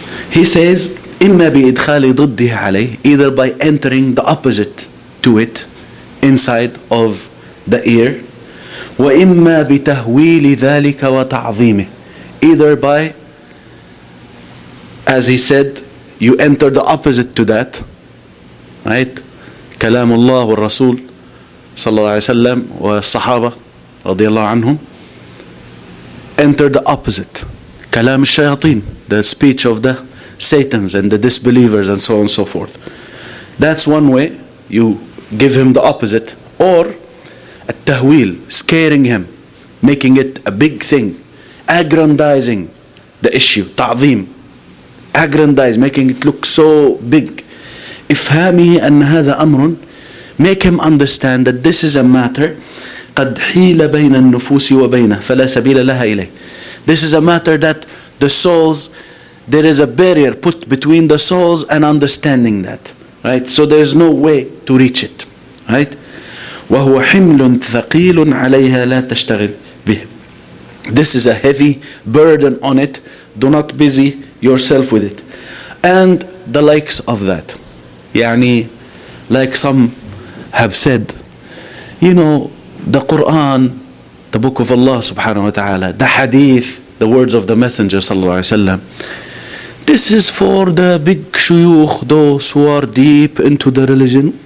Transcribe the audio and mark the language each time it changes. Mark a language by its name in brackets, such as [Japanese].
[English] He says, [Arabic] إِمَّا بِإِدْخَالِ ضِدِّهِ عَلَيْهِ, [English] either by entering the opposite to it inside of the ear, [Arabic] وَإِمَّا بِتَهْوِيلِ ذَلِكَ وَتَعْظِيمِهِ, [English] either by, as he said, you enter the opposite to that, right? [Arabic] كلام الله والرسول صلى الله عليه وسلم والصحابة رضي الله عنهم. [English] Enter the opposite, [Arabic] كلام الشياطين, [English] the speech of the Satans and the disbelievers and so on and so forth. That's one way, you give him the opposite. Or التهويل, scaring him, making it a big thing, aggrandizing the issue, تعظيم, aggrandize, making it look so big. [Arabic] إفهامه أن هذا أمر, [English] make him understand that this is a matter [Arabic] قد حيل بين النفوس وبينه فلا سبيل لها إليه. [English] This is a matter that the souls, there is a barrier put between the souls and understanding that, right? So there is no way to reach it, right? [Arabic] وهو حمل ثقيل عليها لا تشتغل به. [English] This is a heavy burden on it. Do not busy yourself with it. And the likes of that. يعني, like some have said, you know, the Qur'an, the book of Allah subhanahu wa ta'ala, the hadith, the words of the Messenger sallallahu alaihi wasallam, this is for the big shuyukh, those who are deep into the religion.